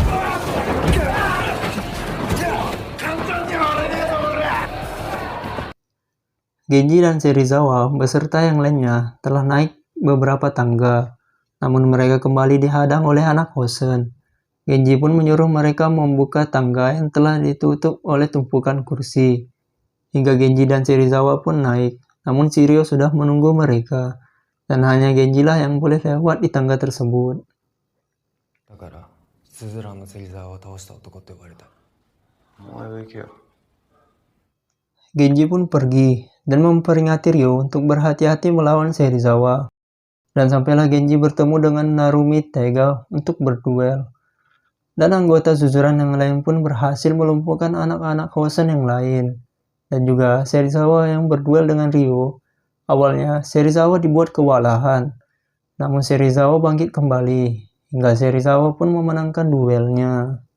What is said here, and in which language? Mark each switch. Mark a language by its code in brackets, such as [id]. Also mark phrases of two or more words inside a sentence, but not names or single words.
[id] Genji dan Serizawa beserta yang lainnya telah naik beberapa tangga, namun mereka kembali dihadang oleh anak Hosen. Genji pun menyuruh mereka membuka tangga yang telah ditutup oleh tumpukan kursi. Hingga Genji dan Serizawa pun naik, namun Shiryu sudah menunggu mereka, dan hanya Genji lah yang boleh lewat di tangga tersebut. [ja] だから、スズランの芹沢を倒した男って呼ばれた。お前が行けよ。 [id] Genji pun pergi dan memperingati Ryo untuk berhati-hati melawan Serizawa. Dan sampailah Genji bertemu dengan Narumi Taiga untuk berduel. Dan anggota susuran yang lain pun berhasil melumpuhkan anak-anak Hosen yang lain. Dan juga Serizawa yang berduel dengan Ryo. Awalnya Serizawa dibuat kewalahan, namun Serizawa bangkit kembali, hingga Serizawa pun memenangkan duelnya.